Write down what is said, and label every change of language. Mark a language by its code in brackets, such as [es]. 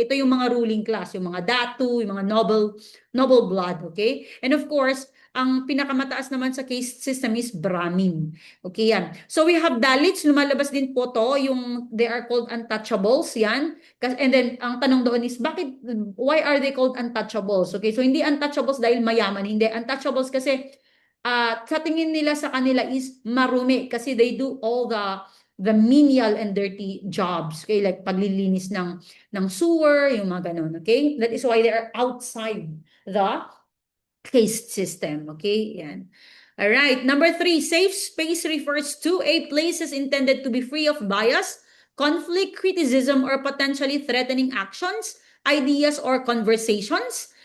[tl] Okay, ito yung mga ruling class, yung mga datu, yung mga noble blood, okay? And of course, ang pinakamataas naman sa caste system is Brahmin. Okay, yan. So we have Dalits, lumalabas din po to, yung [en] they are called untouchables, [tl] yan. [en] And then, [tl] ang tanong doon [en] is, why are they called untouchables? [tl] Okay, so hindi untouchables dahil mayaman, hindi. Untouchables kasi, sa tingin nila sa kanila is marumi kasi [en] they do all the menial and dirty jobs. [tl] Okay, like paglilinis ng sewer, yung mga ganun. [en] Okay, that is why they are outside the caste system. Okay, yan. All right. Number 3, safe space refers to a places intended to be free of bias, conflict, criticism, or potentially threatening actions, ideas, or conversations.